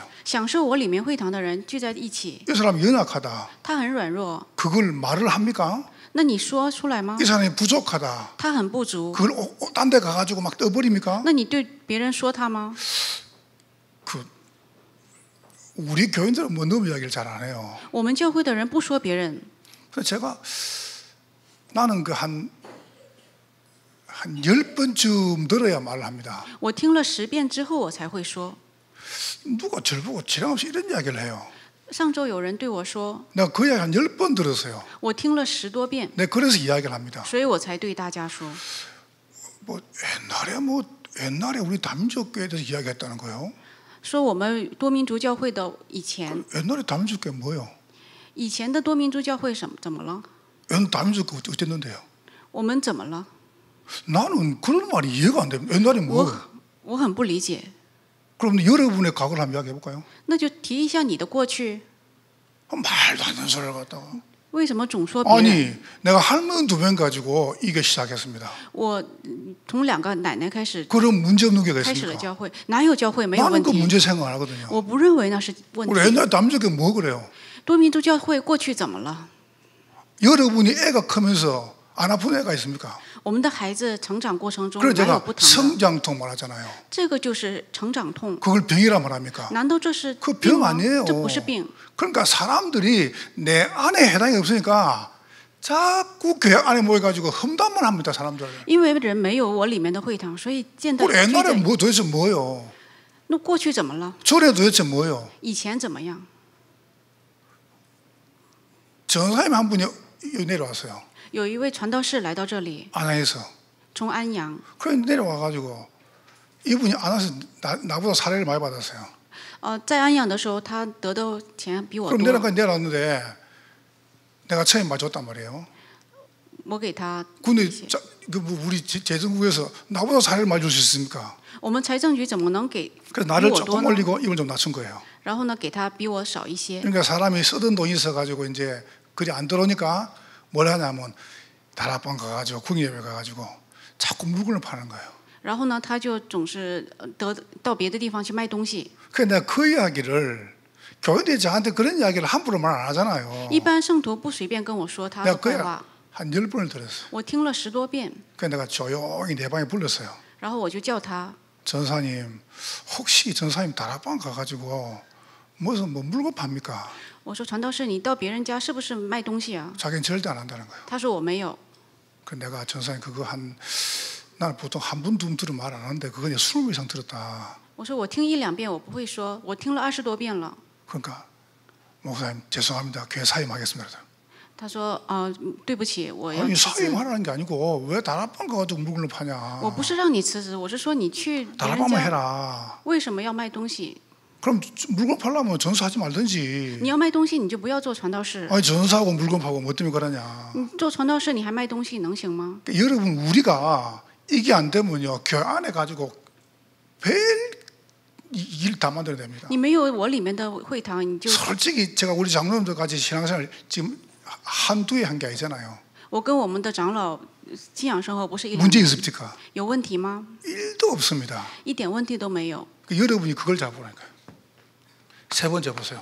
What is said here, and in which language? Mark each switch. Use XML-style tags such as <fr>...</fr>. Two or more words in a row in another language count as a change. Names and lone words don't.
<zh>享受我里面会堂的人聚在一起，</zh> <ko>이 사람이 연약하다.</ko> <zh>他很软弱，</zh> <ko>그걸 말을 합니까?</ko> <zh>那你说出来吗</zh> <ko>이 ？ 사람이 부족하다.</ko> <zh>他很不足，</zh> <ko>그걸 딴 데 가가지고 막 떠버립니까?</ko> <zh>那你对别人说他吗？</zh> <ko>그 우리 교인들은 뭐 너무 이야기를 잘 안 해요.</ko> <zh>我们教会的人不说别人，</zh> <ko>그래서 제가 나는 그 한 10번쯤 들어야 말을 합니다.</ko> <zh>我听了10遍之后我才会说。</zh> <ko>누가 저를 보고 지나가면서 이런 이야기를 해요.</ko> <zh>上周有人对我说，</zh> <ko>내가 그 이야기 한 10번 들었어요.</ko> <zh>我听了10多遍，</zh> <ko>내가 그래서 이야기를 합니다.</ko> <zh>所以我才对大家说。</zh> <ko>뭐 옛날에 우리 다민족교회에 대해서 이야기했다는 거예요.</ko> <zh>说我们多民族教会的以前，</zh> <ko>옛날에 다민족교회 뭐요?</ko> <zh>以前的多民族教会怎么了？</zh> <ko>옛날 다민족교회 어땠는데요?</ko> <zh>我们怎么了？</zh> <ko>나는 그런 말이 이해가 안 됩니다. 옛날에 뭐?</ko> <zh>我很不理解。</zh> <ko>그럼 여러분의 과거를 한번 이야기해 볼까요?</ko> <zh>那就提一下你的过去，</zh> <ko>말도 안 되는 소리를 갖다가.</ko> <zh>为什么总说别人？</zh> <ko>아니, 내가 할머니 2명 가지고 이게 시작했습니다.</ko> <zh>我从2个奶奶开始</zh> <ko>그런 문제 없는 교회가</ko> <zh>开始了</zh> <ko>있습니까?</ko> <zh>教会，哪有教会没有</zh> <ko>나는</ko> <zh>问</zh> <ko>그</ko> <zh>题？</zh> <ko>문제 생각 안 하거든요.</ko> <zh>我不认为那是问</zh> <ko>우리</ko> <zh>题。</zh> <ko>옛날 다민족교회 뭐 그래요?</ko> <zh>多民族教会过去怎么了？</zh> <ko>여러분이 애가 크면서 안 아픈 애가 있습니까?</ko> <zh>我们的孩子成长过程中</zh> <ko>그래서</ko> <zh>哪有</zh> <ko>제가</ko> <zh>不疼的？</zh> <ko>성장통 말하잖아요.</ko> <zh>这个就是成长痛。</zh> <ko>그걸 병이라 말합니까?</ko> <zh>难道这是</zh> <ko>그</ko> <zh>病</zh> <ko>병</ko> <zh>吗？</zh> <ko>아니에요.</ko> <zh>这不是病。</zh> <ko>그러니까 사람들이 내 안에 해당이 없으니까 자꾸 교회 안에 모여가지고 험담만 합니다. 사람들.</ko> <zh>因为人没有我里面的会堂，所以见到</zh> <ko>우리 옛날에 뭐 도대체 뭐요?</ko> <zh>那过去怎么了？</zh> <ko>전에 도대체 뭐요?</ko> <zh>以前怎么样？</zh> <ko>전사님 한 분이 여기 내려왔어요.</ko> <zh>有一位传道士来到这里，</zh> <ko>안양에서.</ko> <zh>从安阳，</zh> <ko>그래 내려와가지고 이분이 안에서 나보다 사례를 많이 받았어요.</ko> <zh>在安阳的时候，他得到钱比我</zh> <ko>그럼</ko> <zh>多，</zh> <ko>내려왔는데 내가 처음에 맞췄단 말이에요.</ko> <zh>我给他。</zh> <ko>근데 뭐 우리 재정국에서 나보다 사례를 많이 줄 수 있습니까?</ko> <zh>我们财政局怎么能给</zh> <ko>그래서</ko> <zh>比</zh> <ko>나를</ko> <zh>我多</zh> <ko>조금</ko> <zh>呢？</zh> <ko>올리고 이걸 좀 낮춘 거예요.</ko> <zh>然后呢，给他比我少一些。</zh> <ko>그러니까 사람이 쓰던 돈이 있어가지고 이제 그리 안 들어오니까 뭘 하냐면 다락방 가가지고 궁예배 가가지고 자꾸 물건을 파는 거예요.</ko> <zh>然后呢，他就总是到别的地方去卖东西。</zh> <ko>그래서 내가 그 이야기를 교인들이 저한테 그런 이야기를 함부로 말 안 하잖아요.</ko> <zh>一般圣徒不随便跟我说他的</zh> <ko>내가 그</ko> <zh>坏话，</zh> <ko>한 10번을 들었어요.</ko> <zh>我听了10多遍，</zh> <ko>그래서 내가 조용히 내 방에 불렀어요.</ko> <zh>然后我就叫他，</zh> <ko>전사님, 혹시 전사님 다락방 가가지고 무슨 뭐 물건 팝니까?</ko> <zh>我说传道士，你到别人家是不是卖东西啊？</zh> <ko>자기는 절대 안 한다는 거예요.</ko> <zh>他说我没有。</zh> <ko>그 내가 전사님 그거 나는 보통 한 번, 두 번 들으면 말 안 하는데 그거 이제 20번 이상 들었다.</ko> <zh>我说我听一两遍我不会说，我听了20多遍了。</zh> <ko>그러니까 목사님 죄송합니다. 교회 사임하겠습니다.</ko> <zh>他说对不起，我要</zh> <ko>아니</ko> <zh>辞职。</zh> <ko>사임하라는 게 아니고 왜 다락방 가가지고 물건을 파냐.</ko> <zh>我不是让你辞职，我是说你去别人</zh> <ko>다락방만</ko> <zh>家</zh> <ko>해라.</ko> <zh>为什么要卖东西？</zh> <ko>그럼 물건 팔려면 전사하지 말든지.</ko> <zh>你要卖东西你就不要做传道士。</zh> <ko>아니 전사하고 물건 파고 뭐 때문에 그러냐.</ko> <zh>你做传道士你还卖东西能行吗？</zh> <ko>여러분 우리가 이게 안 되면요 교회 안에 가지고 별 일 다 만들어야 됩니다.</ko> <zh>你没有我里面的会堂，你就</zh> <ko>솔직히 제가 우리 장로님들 같이 신앙생활 지금 한두 해 한 게 아니잖아요.</ko> <zh>我跟我们的长老信仰生活不是一两</zh> <ko>문제</ko> <zh>年，</zh> <ko>있습니까?</ko> <zh>有问题吗？</zh> <ko>1도 없습니다.</ko> <zh>一点问题都没有。</zh> <ko>여러분이 그걸 잡으라니까요. 세 번째 보세요.</ko>